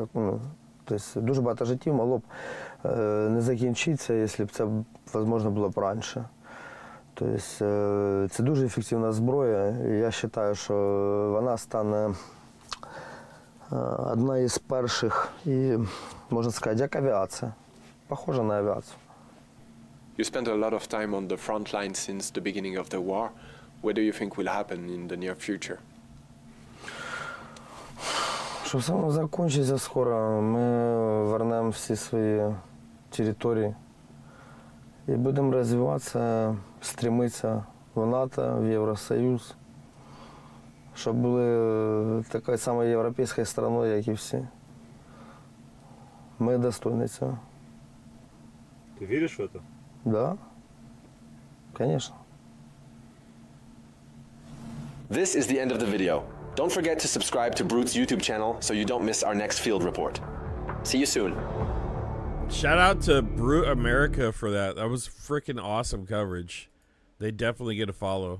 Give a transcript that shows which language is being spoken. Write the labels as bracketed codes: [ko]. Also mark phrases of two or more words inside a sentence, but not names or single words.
[uk] Тобто дуже багато життів могло б не закінчитися, якщо б це, можливо, було б раніше. Тобто це дуже ефективна зброя. Я вважаю, що вона стане одна із перших і, можна сказати, як авіація. Похожа на авіацію. [en] You spent a lot of time on the front line since the beginning of the war. What do you think will happen in the near future? [uk] Що все закінчиться скоро, ми вернемо всі свої території і будемо розвиватися, стремитися в НАТО, в Євросоюз, щоб були такою самою європейською страною, як і всі. Ми достойні цього. [ru] Ты веришь в это? Да, конечно. [en] This is the end of the video. Don't forget to subscribe to Brute's YouTube channel so you don't miss our next field report. See you soon. Shout out to Brute America for that. That was freaking awesome coverage. They definitely get a follow.